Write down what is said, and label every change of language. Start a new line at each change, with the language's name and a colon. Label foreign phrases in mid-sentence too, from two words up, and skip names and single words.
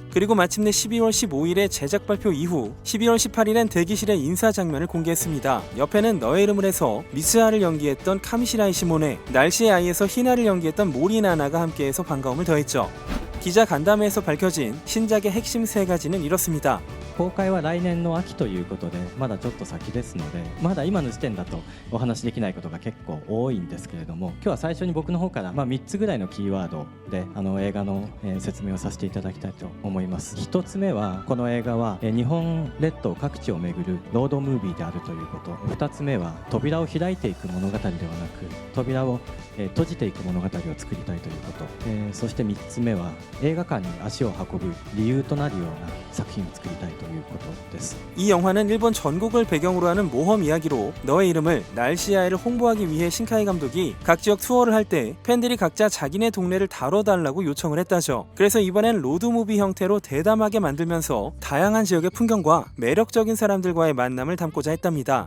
Korean: 그리고 마침내 12월 15일에 제작 발표 이후 12월 18일엔 대기실의 인사 장면을 공개했습니다. 옆에는 너의 이름을 해서 미스하를 연기했던 카미시라이 시모네, 날씨의 아이에서 히나를 연기했던 모리 나나가 함께해서 반가움을 더했죠. 기자 간담회에서 밝혀진 신작의 핵심 3가지는 이렇습니다.
Japanese: 公開は来年の秋ということでまだちょっと先ですのでまだ今の時点だとお話しできないことが結構多いんですけれども今日は最初に僕の方から3つぐらいのキーワードで映画の説明をさせていただきたいと思います。1つ目はこの映画は日本列島各地を巡るロードムービーであるということ。2つ目は扉を開いていく物語ではなく扉を閉じていく物語を作りたいということ。そして3つ目は映画館に足を運ぶ理由となるような作品を作りたいということです。
Korean: 이 영화는 일본 전국을 배경으로 하는 모험 이야기로 너의 이름을 날씨아이를 홍보하기 위해 신카이 감독이 각 지역 투어를 할 때 팬들이 각자 자기네 동네를 다뤄달라고 요청을 했다죠. 그래서 이번엔 로드무비 형태로 대담하게 만들면서 다양한 지역의 풍경과 매력적인 사람들과의 만남을 담고자 했답니다.